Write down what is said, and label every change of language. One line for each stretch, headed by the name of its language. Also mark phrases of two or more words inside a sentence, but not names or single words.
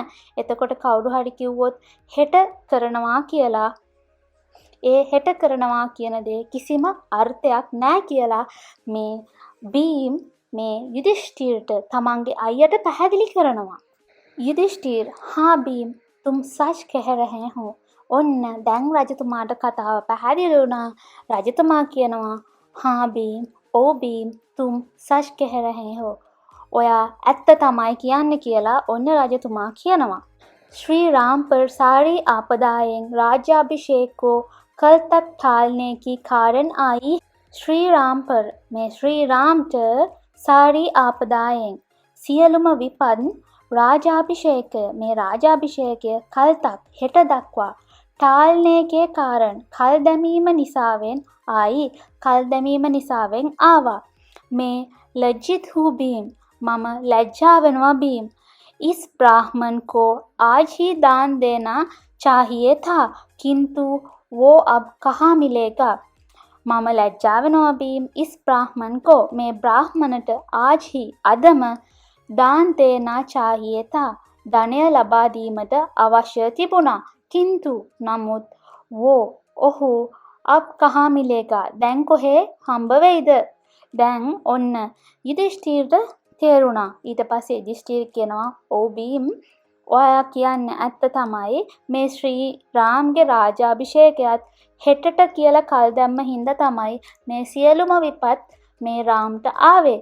Sinhala: එතකොට කවුරු හරි කිව්වොත් හෙට කරනවා කියලා ඒ හෙට කරනවා කියන දේ කිසිම අර්ථයක් නැහැ කියලා මේ බීම් මේ යුධිෂ්ඨිරට තමන්ගේ අයියට පැහැදිලි කරනවා.
Hindi: යුධිෂ්ඨිර "हाँ भीम तुम सच कह रहे हो."
Sinhala: ඔන්න දැන් රජතුමාට කතාව පැහැදිලි වුණා. රජතුමා කියනවා
Hindi: "हाँ भीम ओ भीम तुम सच कह रहे हो."
Sinhala: ඔයා ඇත්ත තමයි කියන්නේ කියලා ඔන්න රජතුමා කියනවා.
Hindi: श्री राम पर सारी आपदाएं राज्याभिषेक को कल तक टालने की कारण आई. श्री राम पर
Sinhala: මේ ශ්‍රී රාම්ට
Hindi: सारी आपदाएं
Sinhala: සියලුම විපත් රාජාභිෂේකය මේ රාජාභිෂේකය
Hindi: कल तक
Sinhala: හෙට දක්වා
Hindi: टालने के कारण
Sinhala: කල් දැමීම නිසාවෙන් කල් දැමීම නිසාවෙන් ආවා. මේ
Hindi: लज्जित हूँ भीम
Sinhala: මම ලැජ්ජා වෙනවා भीम.
Hindi: इस ब्राह्मण को आज ही दान देना चाहिए था किंतु वो अब कहाँ मिलेगा.
Sinhala: මම ලැජ්ජා වෙනවා
Hindi: भीम. इस ब्राह्मण को
Sinhala: මේ බ්‍රාහ්මණට
Hindi: आज ही
Sinhala: අදම
Hindi: दान देना चाहिए था
Sinhala: ධනය ලබා දීමට අවශ්‍ය තිබුණා. किंतु නමුත් वो ඔහු
Hindi: अब कहाँ मिलेगा
Sinhala: දැන් කොහේ හම්බ වෙයිද. දැන් ඔන්න යුධිෂ්ඨිරට තේරුණා. ඊට පස්සේ යුධිෂ්ඨිර කියනවා "ඔව් බීම් ඔයා කියන්නේ ඇත්ත තමයි. මේ ශ්‍රී රාම්ගේ රාජාභිෂේකයත් හෙටට කියලා කල් දැම්ම හින්දා තමයි මේ සියලුම විපත් මේ රාම්ට ආවේ.